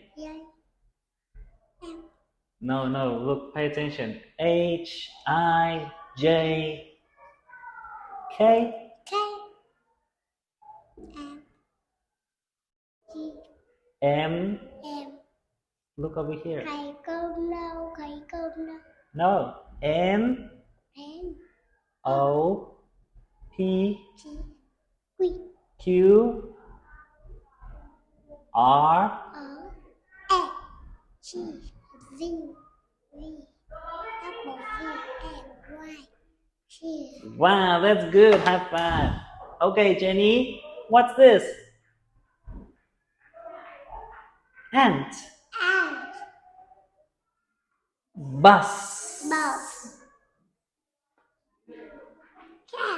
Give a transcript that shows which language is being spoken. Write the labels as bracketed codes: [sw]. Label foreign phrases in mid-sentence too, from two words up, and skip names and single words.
[en] J. M. No, look, pay attention. H, I, J, K. K. M. G. M. M. Look over here. [vi] Thầy cơm nâu. Thầy cơm nâu. [en] No. N, N. O, P, G. Quy. Q, R, O. E. G. Z. V. Double V. N. Y. G. Wow, that's good. High five. Okay, Jenny, what's this? Ant. Ant. Bus. Bus. Cat.